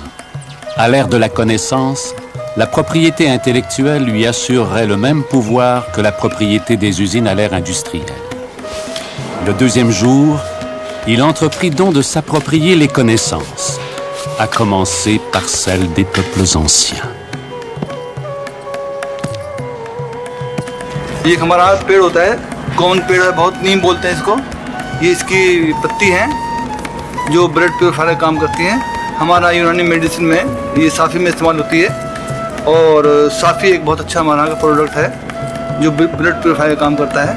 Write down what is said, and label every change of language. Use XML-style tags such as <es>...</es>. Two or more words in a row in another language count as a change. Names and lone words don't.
<fr>À l'ère de la connaissance, la propriété intellectuelle lui assurerait le même pouvoir que la propriété des usines à l'ère industrielle. Le deuxième jour, il entreprit donc de s'approprier les connaissances, à commencer par celles des peuples anciens.</fr> <hi>ये हमारा पेड़ होता है, कौन पेड़ है, बहुत नीम बोलते हैं इसको। ये इसकी पत्ती है जो</hi> <en>blood purifier</en> <hi>का काम करती हैं। हमारा यूनानी मेडिसिन में ये साफ़ी में इस्तेमाल होती है और साफ़ी एक बहुत अच्छा हमारा प्रोडक्ट है जो</hi> <en>blood purifier</en> <hi>का काम करता है।</hi>